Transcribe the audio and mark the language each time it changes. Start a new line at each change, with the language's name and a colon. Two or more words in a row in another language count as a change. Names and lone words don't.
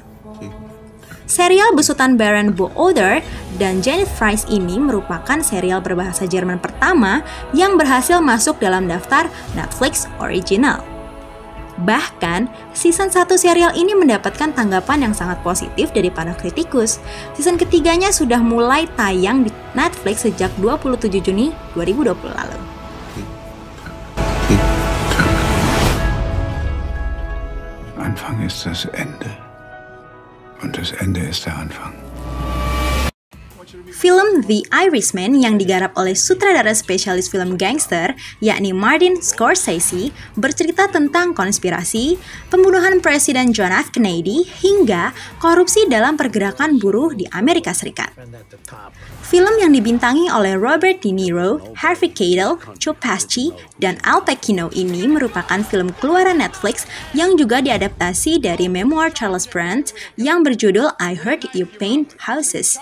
Indonesian: Serial besutan Baron Booder dan Janet Fries ini merupakan serial berbahasa Jerman pertama yang berhasil masuk dalam daftar Netflix Original. Bahkan, season 1 serial ini mendapatkan tanggapan yang sangat positif dari para kritikus. Season ketiganya sudah mulai tayang di Netflix sejak 27 Juni 2020 lalu.
German: Anfang ist das Ende. Und das Ende ist der Anfang.
Indonesian: Film The Irishman yang digarap oleh sutradara spesialis film gangster, yakni Martin Scorsese, bercerita tentang konspirasi, pembunuhan Presiden John F. Kennedy, hingga korupsi dalam pergerakan buruh di Amerika Serikat. Film yang dibintangi oleh Robert De Niro, Harvey Keitel, Joe Pesci, dan Al Pacino ini merupakan film keluaran Netflix yang juga diadaptasi dari memoir Charles Brandt yang berjudul I Heard You Paint Houses.